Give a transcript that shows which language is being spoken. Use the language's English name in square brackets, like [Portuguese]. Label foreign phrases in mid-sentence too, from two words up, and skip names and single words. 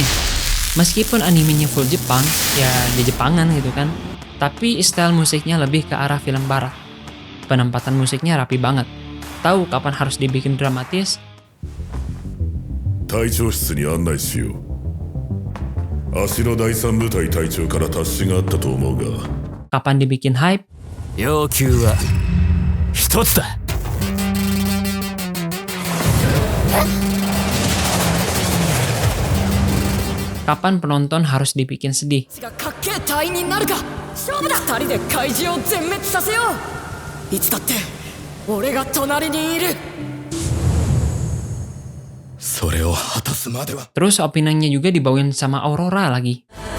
[Indonesian] Meskipun animenya full Jepang, ya di Jepangan gitu kan, tapi style musiknya lebih ke arah film barat. Penempatan musiknya rapi banget. Tahu kapan harus dibikin dramatis? Kapan dibikin hype? [Japanese] 要求は一つだ。 [Indonesian] Kapan penonton harus dibikin sedih? Terus openingnya juga dibawain sama Aurora lagi.